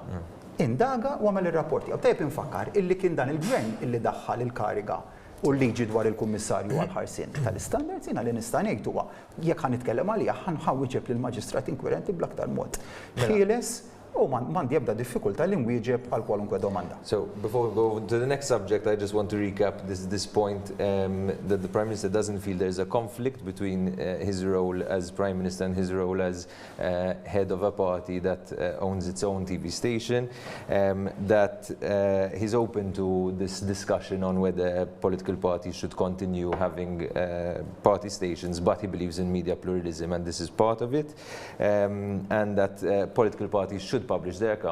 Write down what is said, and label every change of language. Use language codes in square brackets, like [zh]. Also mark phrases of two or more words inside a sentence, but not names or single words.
[mt] Indaga u għamel ir-rapport tiegħu. Tajjeb infakkar illi kien dan il-gvern illi daħħal il-kariga u l-liġi dwar il-Kummissarju għall-ħarsien tal-Standards jiena li nista' ngħid huwa jekk ħanitkellem għalija ħanħawwiġeb lill-Maġistrat inkwirenti bl-aktar mod ħieles u m'għandi ebda diffikultà li nwieġeb għal kwalunkwe domanda. [en] So before we go to the next subject, I just want to recap this point that the Prime Minister doesn't feel there's a conflict between his role as Prime Minister and his role as head of a party that owns its own TV station, that he's open to this discussion on whether political parties should continue having party stations, but he believes in media pluralism and this is part of it, and that political parties should publish their accounts.